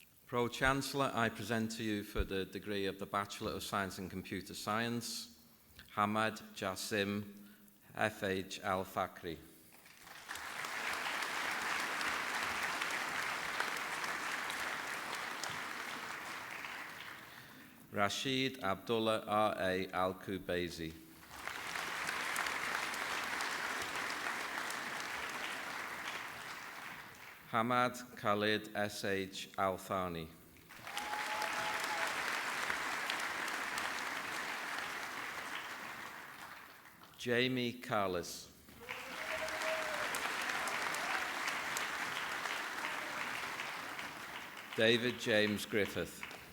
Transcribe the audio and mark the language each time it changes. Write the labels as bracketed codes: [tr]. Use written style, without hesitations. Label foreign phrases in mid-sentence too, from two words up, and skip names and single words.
[en] Pro-Chancellor, I present to you for the degree of the Bachelor of Science in Computer Science, Hamad Jassim F.H. Al-Fakri. Rashid Abdullah R.A. Al-Kubaisi. Hamad Khalid S.H. Al-Thani. Jamie Carlis. David James Griffith.